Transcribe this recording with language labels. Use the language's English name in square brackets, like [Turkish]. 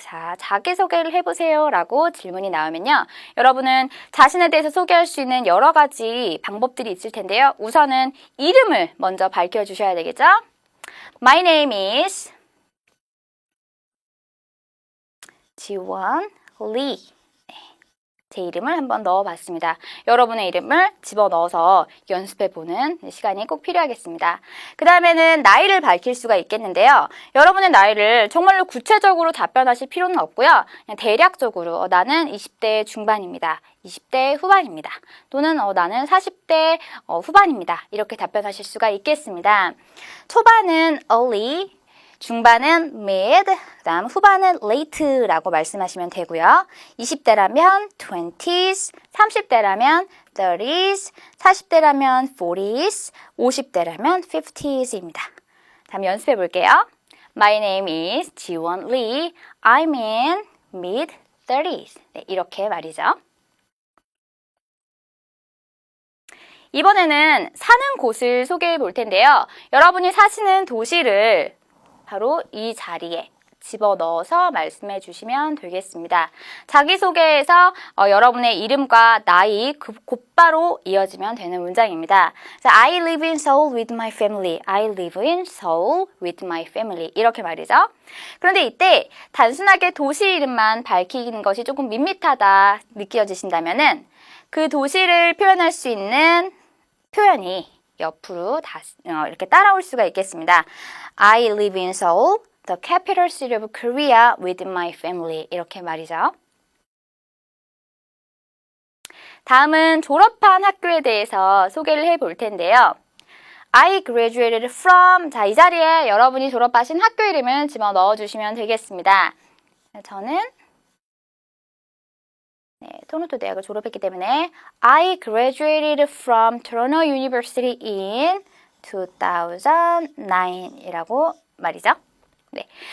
[Korean] 자, 자기소개를 해보세요 라고 질문이 나오면요. 여러분은 자신에 대해서 소개할 수 있는 여러 가지 방법들이 있을 텐데요. 우선은 이름을 먼저 밝혀주셔야 되겠죠? [English] My name is 지원 Lee. [Korean] 제 이름을 한번 넣어봤습니다. 여러분의 이름을 집어넣어서 연습해보는 시간이 꼭 필요하겠습니다. 그 다음에는 나이를 밝힐 수가 있겠는데요. 여러분의 나이를 정말로 구체적으로 답변하실 필요는 없고요. 그냥 대략적으로 나는 20대 중반입니다. 20대 후반입니다. 또는 나는 40대 후반입니다. 이렇게 답변하실 수가 있겠습니다. 초반은 early, 중반은 mid, 그 다음 후반은 late라고 말씀하시면 되고요. 20대라면 20s, 30대라면 30s, 40대라면 40s, 50대라면 50s입니다. 다음 연습해 볼게요. [English] My name is 지원 Lee. I'm in mid 30s. [Korean] 네, 이렇게 말이죠. 이번에는 사는 곳을 소개해 볼 텐데요. 여러분이 사시는 도시를 바로 이 자리에 집어넣어서 말씀해 주시면 되겠습니다. 자기소개에서 여러분의 이름과 나이 곧바로 이어지면 되는 문장입니다. [English] I live in Seoul with my family. I live in Seoul with my family. [Korean] 이렇게 말이죠. 그런데 이때 단순하게 도시 이름만 밝히는 것이 조금 밋밋하다 느껴지신다면은 그 도시를 표현할 수 있는 표현이 옆으로 이렇게 따라올 수가 있겠습니다. [English] I live in Seoul, the capital city of Korea, with my family. [Korean] 이렇게 말이죠. 다음은 졸업한 학교에 대해서 소개를 해볼 텐데요. [English] I graduated from, [Korean] 자, 이 자리에 여러분이 졸업하신 학교 이름을 집어넣어 주시면 되겠습니다. 저는 토론토 대학을 졸업했기 때문에 [English] I graduated from Toronto University in 2009 [Korean] 이라고 말이죠. 네.